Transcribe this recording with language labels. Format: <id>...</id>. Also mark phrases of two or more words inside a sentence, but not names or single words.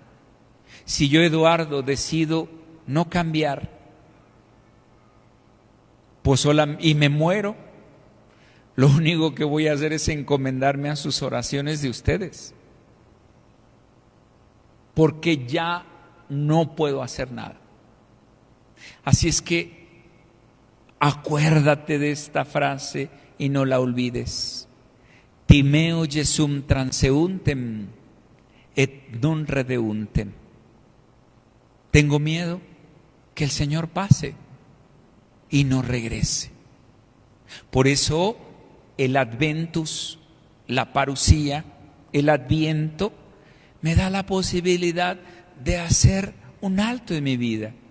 <es>Si yo, Eduardo, decido no cambiar, pues y me muero, lo único que voy a hacer es encomendarme a sus oraciones de ustedes. Porque ya no puedo hacer nada. Así es que acuérdate de esta frase y no la olvides.</es> <la>Timeo Jesum transeuntem et non redeuntem.</la> <es>Tengo miedo que el Señor pase y no regrese. Por eso el Adventus, la parusía, el Adviento, me da la posibilidad de hacer un alto en mi vida,</es>